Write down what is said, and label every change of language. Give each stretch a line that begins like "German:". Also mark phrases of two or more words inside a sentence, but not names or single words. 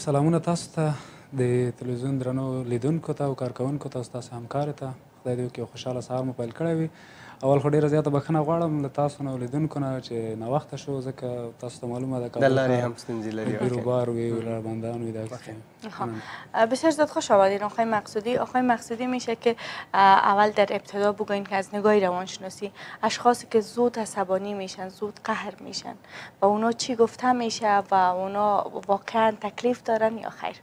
Pashto: سلامونه تاسو ته، د تلویزیون درنو لیدونکو ته او کارکوونکو ته او ستاسو همکارو ته. خدای دې وکړي یو خوشحاله سهار مو پیل کړی وي. اول خو ډېره زیاته بښنه غواړم له تاسو نه او لیدونکو نه چې ناوخته شو، ځکه تاسو ته معلومه ده د لارې هم ستونزې لري، بیروبار وی رهبندان وی.
Persian: بسیار زیاد خوش آمدین آقای مقصودی. آقای مقصودی میشه که اول در ابتدا بگوین که از نگاه روانشناسی اشخاصی که زود عصبانی میشن، زود قهر میشن، و اونا چی گفته میشه و اونا واقعا تکلیف دارن یا خیر؟